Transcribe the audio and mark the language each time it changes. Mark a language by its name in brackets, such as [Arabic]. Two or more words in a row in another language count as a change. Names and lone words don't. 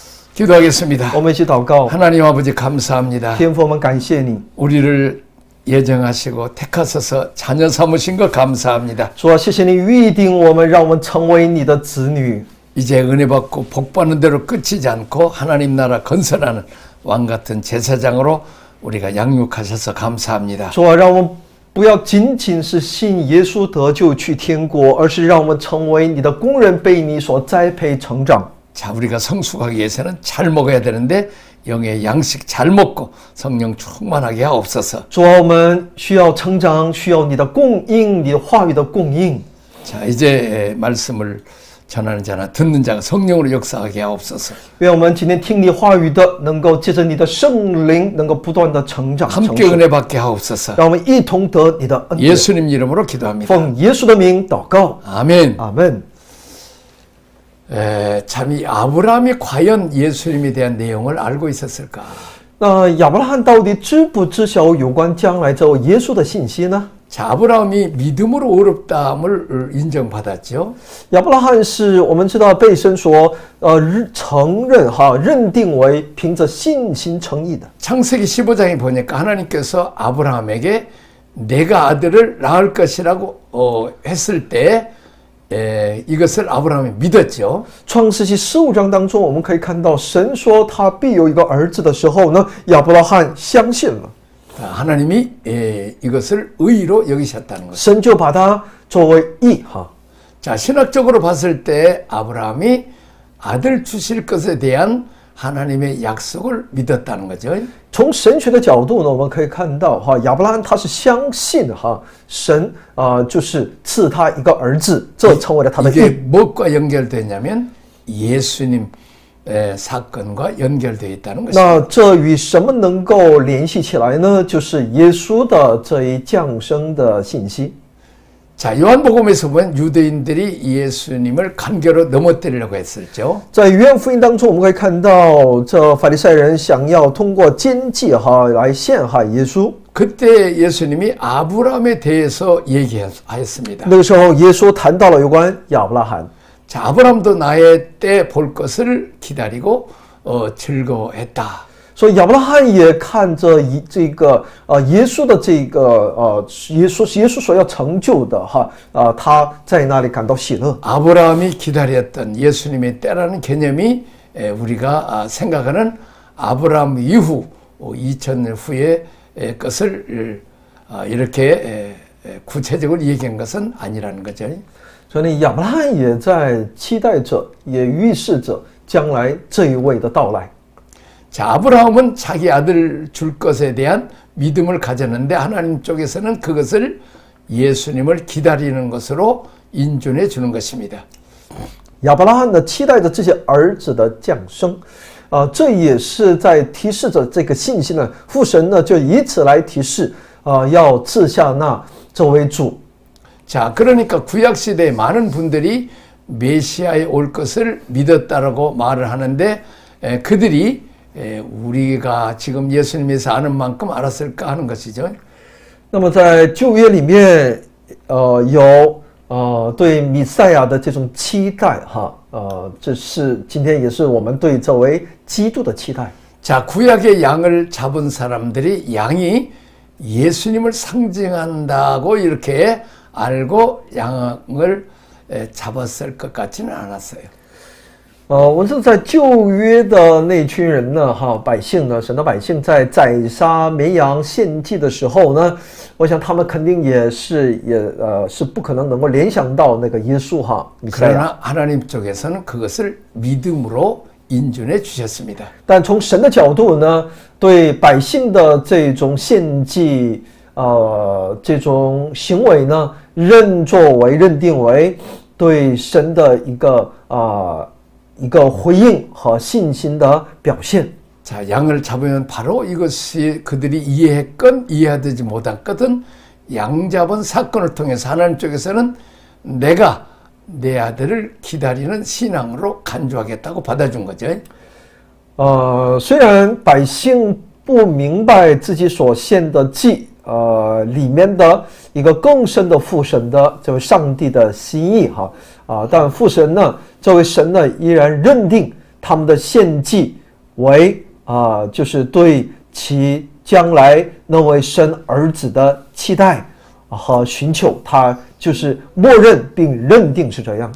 [Korean] 기도하겠습니다. [Chinese] 我们一起祷告。 [Korean] 하나님 아버지 감사합니다. [Chinese] 天父，我们感谢你， [Korean] 우리를 예정하시고 택하셔서 자녀 삼으신 것 감사합니다. [Chinese] 主啊，谢谢你预定我们，让我们成为你的子女。 [Korean] 이제 은혜 받고 복 받는 대로 끝이지 않고 하나님 나라 건설하는 왕 같은 제사장으로 우리가 양육하셔서 감사합니다. [Chinese] 主啊，让我们不要仅仅是信耶稣得救去天国，而是让我们成为你的工人，被你所栽培成长。 [Korean] 자, 우리가 성숙하기 위해서는 잘 먹어야 되는데 영의 양식 잘 먹고 성령 충만하게 하옵소서. [Chinese] 主啊，我们需要成长，需要你的供应，你的话语的供应。 [Korean] 자, 이제 말씀을 전하는 자나 듣는 자가 성령으로 역사하게 하옵소서. [Chinese] 愿我们今天听你话语的，能够借着你的圣灵，能够不断的成长成 [Korean] 함께 [Chinese] 熟。 [Korean] 은혜 받게 하옵소서. [Chinese] 让我们一同得你的恩典。 [Korean] 예수님 이름으로 기도합니다. [Chinese] 奉耶稣的名祷告， [Korean] 아멘. [Chinese] 阿门。 [Korean] 참 이 아브라함이 과연 예수님에 대한 내용을 알고 있었을까? [Chinese] 那亚伯拉罕到底知不知晓有关将来这位耶稣的信息呢？ [Korean] 자, 아브라함이 믿음으로 어렵다함을 인정받았죠. [Chinese] 亚伯拉罕是我们知道被神所承认认定为凭着信心称义的。 [Korean] 창세기 15장에 보니까 하나님께서 아브라함에게 내가 아들을 낳을 것이라고 했을 때 이것을 아브라함이 믿었죠. [Chinese] 创世纪15章当中，我们可以看到神说他必有一个儿子的时候呢，亚伯拉罕相信了， [Korean] 하나님이 이것을 의로 여기셨다는 것. [Chinese] 神就把他作为义哈。 [Korean] 자, 신학적으로 봤을 때 아브라함이 아들 주실 것에 대한 하나님의 약속을 믿었다는 거죠. [Chinese] 从神学的角度呢，我们可以看到亚伯拉罕他是相信神就是赐他一个儿子，这成为了他的 [Korean] 이게 [Chinese] 义。 [Korean] 무엇과 연결되냐면 예수님 사건과 연결되어 있다는 것입니다. [Chinese] 那这与什么能够联系起来呢？就是耶稣的这一降生的信息。 [Korean] 자, 요한복음에서 보면 유대인들이 예수님을 간교로 넘어뜨리려고 했었죠. [Chinese] 在约翰福音当中，我们可以看到这法利赛人想要通过奸计来陷害耶稣。 [Korean] 그때 예수님이 아브라함에 대해서 얘기하였습니다. [Chinese] 那个时候，耶稣谈到了有关亚伯拉罕。 [Korean] 자, 아브라함도 나의 때 볼 것을 기다리고 즐거워했다. [Chinese] 所以亚伯拉罕也看着这个耶稣的这个耶稣所要成就的他在那里感到喜乐。 [Korean] 아브라함이 기다렸던 예수님의 때라는 개념이 우리가 생각하는 아브라함 이후 2000년 후의 것을 이렇게 구체적으로 얘기한 것은 아니라는 거죠. [Chinese] 所以亚伯拉罕也在期待着，也预示着将来这一位的到来。 [Korean] 자, 아브라함은 자기 아들 줄 것에 대한 믿음을 가졌는데 하나님 쪽에서는 그것을 예수님을 기다리는 것으로 인준해 주는 것입니다. [Chinese] 亚伯拉罕呢，期待着这些儿子的降生，这也是在提示着这个信息呢。父神呢，就以此来提示，要赐下那这位主。 [Korean] 자, 그러니까 구약 시대에 많은 분들이 메시아에 올 것을 믿었다라고 말을 하는데 그들이 우리가 지금 예수님에서 아는 만큼 알았을까 하는 것이죠. [Chinese] 那么在旧约里面，有对弥赛亚的这种期待这是今天也是我们对这位基督的期待。 [Korean] 자, 구약의 양을 잡은 사람들이 양이 예수님을 상징한다고 이렇게 알고 양을 잡았을 것 같지는 않았어요. [Chinese] 我们是在旧约的那群人呢，百姓呢，神的百姓在宰杀绵羊献祭的时候呢，我想他们肯定也是不可能能够联想到那个耶稣弥赛亚。 [Korean] 그러나 하나님 쪽에서는 그것을 믿음으로 인준해 주셨습니다. [Chinese] 但从神的角度呢，对百姓的这种献祭，这种行为呢，认定为对神的一个回应和信心的表现。 [Korean] 자, 양을 잡으면 바로 이것이 그들이 이해했건 이해하지 못했건 양 잡은 사건을 통해서 하나님 쪽에서는 내가 내 아들을 기다리는 신앙으로 간주하겠다고 받아준 거죠. [Chinese] 虽然百姓不明白自己所献的祭，里面的一个更深的父神的这位上帝的心意但父神呢，这位神呢，依然认定他们的献祭为就是对其将来那位生儿子的期待和寻求，他就是默认并认定是这样。